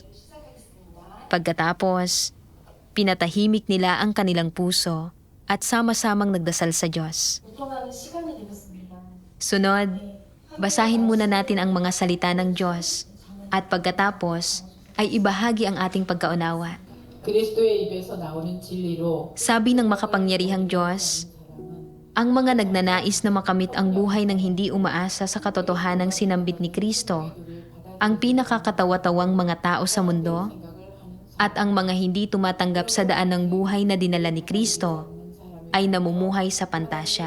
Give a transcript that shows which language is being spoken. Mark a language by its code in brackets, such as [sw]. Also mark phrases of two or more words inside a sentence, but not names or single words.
[tl] Pagkatapos, pinatahimik nila ang kanilang puso at sama-samang nagdasal sa Diyos. Sunod, basahin muna natin ang mga salita ng Diyos at pagkatapos ay ibahagi ang ating pagkaunawa. [ko] 그리스도의 입에서 나오는 진리로 [tl] Sabi ng makapangyarihang Diyos, ang mga nagnanais na makamit ang buhay ng hindi umaasa sa katotohanang sinambit ni Kristo, ang pinakakatawa-tawang mga tao sa mundo, at ang mga hindi tumatanggap sa daan ng buhay na dinala ni Kristo, ay namumuhay sa pantasya.